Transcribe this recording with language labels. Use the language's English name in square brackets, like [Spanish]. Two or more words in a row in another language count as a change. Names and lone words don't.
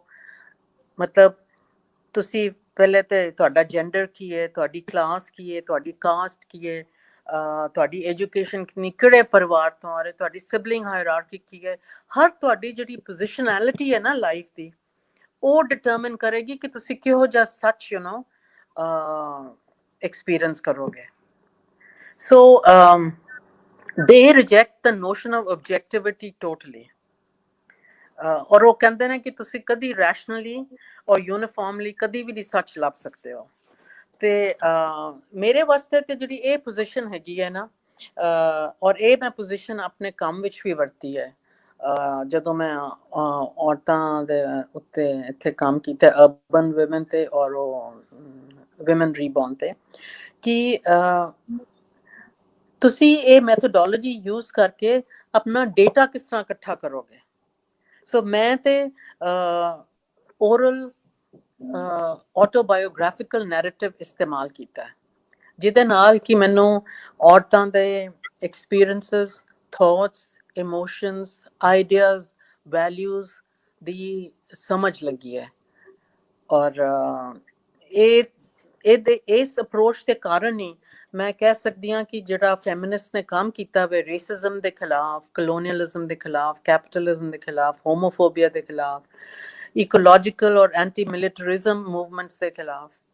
[Punjabi] ਮਤਲਬ ਤੁਸੀਂ ਪਹਿਲੇ ਤੇ ਤੁਹਾਡਾ ਜੈਂਡਰ ਕੀ ਹੈ, ਤੁਹਾਡੀ ਕਲਾਸ ਕੀ ਹੈ, ਤੁਹਾਡੀ ਕਾਸਟ ਕੀ ਹੈ, ਤੁਹਾਡੀ ਐਜੂਕੇਸ਼ਨ ਕਿੰਨੀ, ਕਿਹੜੇ ਪਰਿਵਾਰ ਤੋਂ ਆ ਰਹੇ, ਤੁਹਾਡੀ [English] sibling hierarchy [Punjabi] ਕੀ ਹੈ। ਹਰ ਤੁਹਾਡੀ ਜਿਹੜੀ ਪੋਜੀਸ਼ਨੈਲਿਟੀ ਹੈ ਨਾ ਲਾਈਫ ਦੀ, ਉਹ ਡਿਟਰਮਿਨ ਕਰੇਗੀ ਕਿ ਤੁਸੀਂ ਕਿਹੋ ਜਿਹਾ ਸੱਚ ਐਕਸਪੀਰੀਅੰਸ ਕਰੋਗੇ। ਸੋ [English] they reject the notion of objectivity totally. [Punjabi] ਔਰ ਉਹ ਕਹਿੰਦੇ ਨੇ ਕਿ ਤੁਸੀਂ ਕਦੀ ਰੈਸ਼ਨਲੀ ਔਰ ਯੂਨੀਫਾਰਮਲੀ ਕਦੀ ਵੀ ਨਹੀਂ ਸੱਚ ਲੱਭ ਸਕਦੇ ਹੋ। ਤੇ ਮੇਰੇ ਵਾਸਤੇ ਤੇ ਜਿਹੜੀ ਇਹ ਪੋਜੀਸ਼ਨ ਹੈਗੀ ਹੈ ਨਾ, ਔਰ ਇਹ ਮੈਂ ਪੋਜੀਸ਼ਨ ਆਪਣੇ ਕੰਮ ਵਿੱਚ ਵੀ ਵਰਤੀ ਹੈ। ਜਦੋਂ ਮੈਂ ਔਰਤਾਂ ਦੇ ਉੱਤੇ ਇੱਥੇ ਕੰਮ ਕੀਤਾ [English] urban women [Punjabi] ਤੇ ਔਰ ਉਹ [English] women reborn [Punjabi] ਤੇ ਕਿ ਤੁਸੀਂ ਇਹ [English] methodology use [Punjabi] ਕਰਕੇ ਆਪਣਾ ਡੇਟਾ ਕਿਸ ਤਰ੍ਹਾਂ ਇਕੱਠਾ ਕਰੋਗੇ। ਸੋ ਮੈਂ ਤੇ [English] oral autobiographical narrative [Punjabi] ਇਸਤੇਮਾਲ ਕੀਤਾ ਹੈ, ਜਿਹਦੇ ਨਾਲ ਕਿ ਮੈਨੂੰ ਔਰਤਾਂ ਦੇ [English] experiences, thoughts, emotions, ideas, values [Punjabi] ਦੀ ਸਮਝ ਲੱਗੀ ਹੈ। ਔਰ ਇਸ ਅਪਰੋਚ ਦੇ ਕਾਰਨ ਹੀ ਮੈਂ ਕਹਿ ਸਕਦੀ ਹਾਂ ਕਿ ਜਿਹੜਾ ਫੈਮਿਨਿਸਟ ਨੇ ਕੰਮ ਕੀਤਾ ਵੇ ਰੇਸਿਜ਼ਮ ਦੇ ਖਿਲਾਫ, ਕਲੋਨੀਅਲਿਜ਼ਮ ਦੇ ਖਿਲਾਫ, ਕੈਪੀਟਲਿਜ਼ਮ ਦੇ ਖਿਲਾਫ, ਹੋਮੋਫੋਬੀਆ ਦੇ ਖਿਲਾਫ, ਇਕੋਲੋਜੀਕਲ ਔਰ [English] anti militarism movements [Punjabi] ਦੇ ਖਿਲਾਫ,